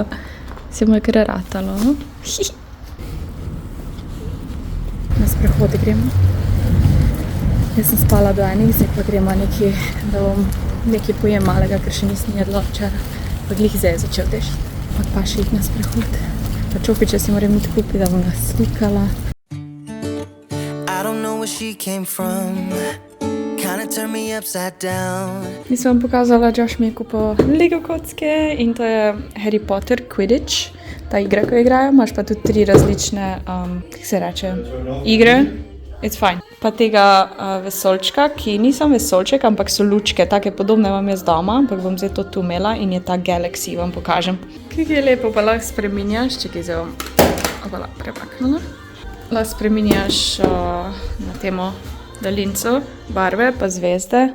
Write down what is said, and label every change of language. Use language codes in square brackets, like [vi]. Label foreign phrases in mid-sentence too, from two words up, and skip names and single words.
[sl] Se mu je kar ratalo, no? Na sprehod gremo. Jaz sem spala do enih, zdaj pa gremo nekaj, da bom nekaj pojem malega, ker še nisem jedla včeraj. Pa glih zdaj je začel dež. Pa še jih na sprehod. Pa čopiče si moram iti kupiti, da bom ga slikala. [en] I don't know where she came from. [sl] Nisem vam pokazala, Josh mi je kupil Lego kocke in to je Harry Potter Quidditch, ta igra, ko igrajo. Imaš pa tudi 3 različne, kako se reče, igre. [en] It's fine. [sl] Pa tega vesoljčka, ki nisem vesoljček, ampak so lučke, take podobne vam jaz doma, ampak bom zdaj to tu imela in je ta Galaxy, vam pokažem. Kako je lepo, pa lahko spreminjaš, čekaj, zdaj bom opala prepaknula. Lahko spreminjaš na temo daljinco, barve pa zvezde.